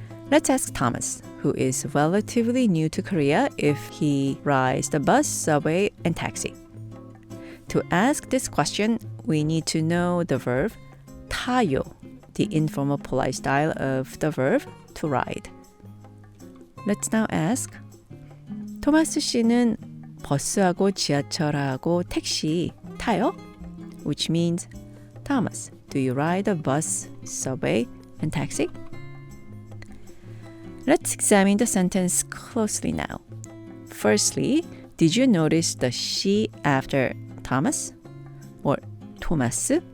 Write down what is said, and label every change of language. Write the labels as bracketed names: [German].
[English] Let's ask Thomas, who is relatively new to Korea, if he rides the bus, subway, and taxi. To ask this question, we need to know the verb 타요, the informal polite style of the verb to ride. Let's now ask, [Korean] 토마스 씨는 버스하고 지하철하고 택시 타요? [English] Which means, Thomas, do you ride the bus, subway, and taxi? Let's examine the sentence closely now. Firstly, did you notice the she after Thomas or Thomas?